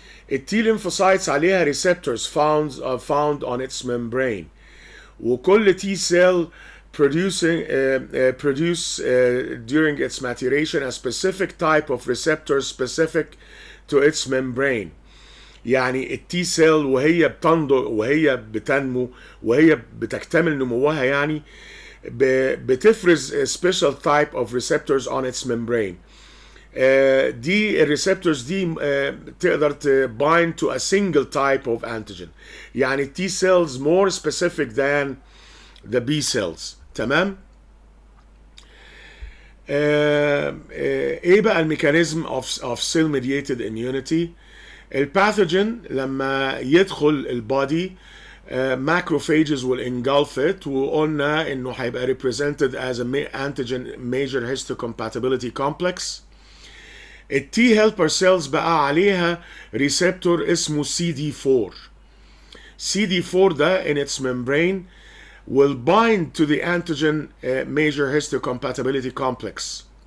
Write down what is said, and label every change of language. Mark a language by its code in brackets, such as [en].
[en] T lymphocytes [ar] عليها [en] receptors found on its membrane. [ar] وكل [en] T cell produce during its maturation a specific type of receptor specific to its membrane. [ar] يعني التي سيل وهي بتنضج وهي بتنمو وهي بتكتمل نموها يعني بتفرز [en] special type of receptors on its membrane. [ar] دي الريسبتورز دي تقدر [en] bind to a single type of antigen. [ar] يعني [en] T cells more specific than the B cells. [ar] تمام؟ ايه بقى الميكانيزم [en] of cell mediated immunity؟ [ar] الباثوجين لما يدخل البودي [en] macrophages will engulf it، [ar] وقلنا انه هيبقى [en] represented as a antigen major histocompatibility complex. [ar] التي helper cells بقى عليها ريسبتور اسمه CD4. [en] CD4 [ar] ده [en] in its membrane will bind to the antigen major histocompatibility complex.